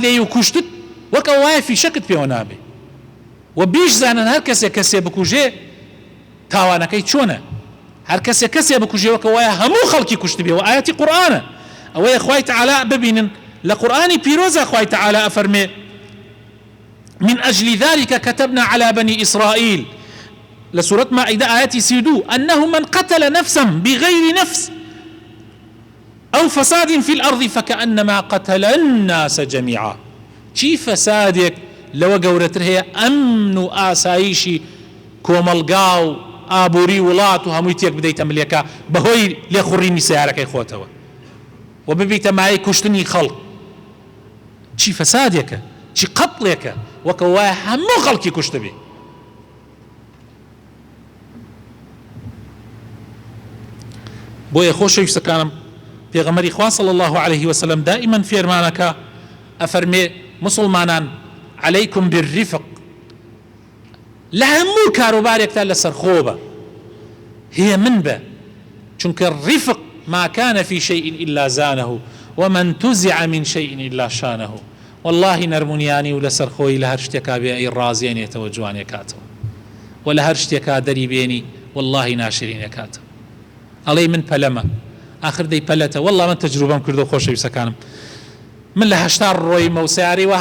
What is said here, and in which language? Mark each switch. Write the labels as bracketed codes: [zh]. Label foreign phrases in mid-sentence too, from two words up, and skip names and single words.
[ckb] لێ و کوشتت وەکە وایە فیشەکت پێوە نابێ و بیش زانن هەر کەسێ بکوژێ تاوانەکەی چۆنە هەر کەسێ بکوژێ وەکە وایە هەموو خەڵکی کوشت بێ و ئاەتی قورئانە ئەوەیە خوای تەعالا ببینن لە قورئانی پیرۆزە خوای تەعالا ئەفەرمێ [ar] من أجل ذلك كتبنا على بني إسرائيل لسورة مائدة آياتي 32 أنه من قتل نفسا بغير نفس أو فساد في الأرض فكأنما قتل الناس جميعا [ckb] چی فسادێک لەوە گەورەتر هەیە ئەمن و ئاسایشی کۆمەڵگا و ئابووری وڵات و هەمووی تێک بدەیتە ملێکە بەهۆی لێخوڕینی سیارەکەی خۆتەوە و ببیتە مایەی کوشتنی خەڵق چی فەسادێکە چی قەتڵێکە وەکە وایە هەموو خەڵکی کوشتە بێ بۆیە خۆشەویستەکانم پێغەمبەری خوا [ar] صلی الله عليه وسلم [ckb] دائما فێرمانەکە ئەفەرمێ مسلمانان [ar] عليكم بالرفق [ckb] لە هەموو کاروبارێکتا لەسەر خۆ بە هي من بە چونکە [ar] الرفق ما كان في شيء إلا زانه وما انتزع من شيء إلا شانه [ckb] والله نەرمونیانی و لەسەر خۆی لە هەر شتێکا بێ ئەی ڕازێنێتەوە جوانێکاتەوە و لە هەر شتێکا دەری بێنی والله ناشرینێکاتەوە ئەڵێ من پەلەمە آخر دەی پەلەتە والله من تەجروبەم کردو خۆشەویستەکانم من لە 80 ڕۆیمە و سیارەی وا